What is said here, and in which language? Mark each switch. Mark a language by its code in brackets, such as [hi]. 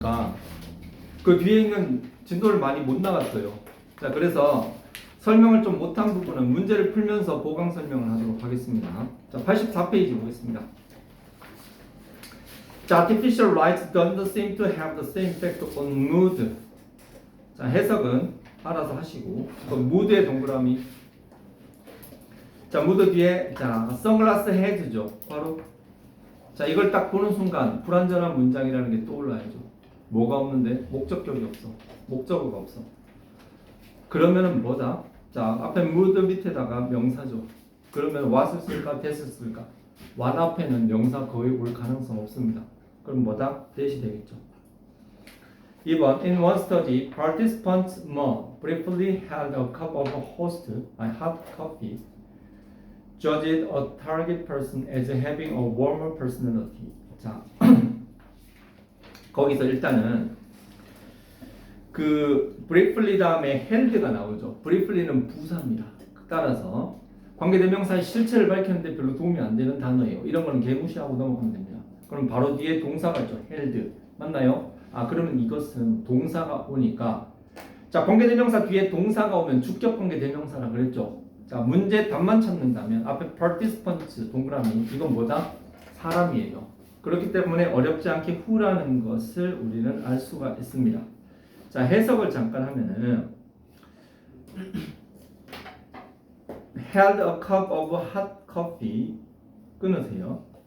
[ko] 보니까 그 뒤에 있는 진도를 많이 못 나갔어요. 자, 그래서 설명을 좀 못한 부분은 문제를 풀면서 보강 설명을 하도록 하겠습니다. 자, 84페이지 보겠습니다. [en] 자, artificial lights don't seem to have the same effect on mood. [ko] 자, 해석은 알아서 하시고, 그 mood의 동그라미. 자, mood 뒤에 자, 선글라스 헤드죠. 바로 자, 이걸 딱 보는 순간 불완전한 문장이라는 게 떠올라야죠. 뭐가 없는데? 목적격이 없어. 목적어가 없어. 그러면은 뭐다? 자, 앞에 mood 밑에다가 명사죠. 그러면 what을 쓸까? that을 쓸까? what 앞에는 명사 거의 올 가능성 없습니다. 그럼 뭐다? that이 되겠죠. [en] 2번 In one study, participants more briefly held a cup of hot coffee, judged a target person as having a warmer personality. [ko] 자, 거기서 일단은 그 briefly 다음에 held가 나오죠. briefly는 부사입니다. 따라서 관계대명사의 실체를 밝혔는데 별로 도움이 안 되는 단어예요. 이런 거는 개무시하고 넘어가면 됩니다. 그럼 바로 뒤에 동사가 있죠. held. 맞나요? 아, 그러면 이것은 동사가 오니까 자, 관계대명사 뒤에 동사가 오면 주격 관계대명사라 그랬죠. 자, 문제 답만 찾는다면 앞에 participants 동그라미 이건 뭐다? 사람이에요. 그렇기 때문에 어렵지 않게 who라는 것을 우리는 알 수가 있습니다. 자, 해석을 잠깐 하면은 [en] held a cup of hot coffee [ko] 끊으세요.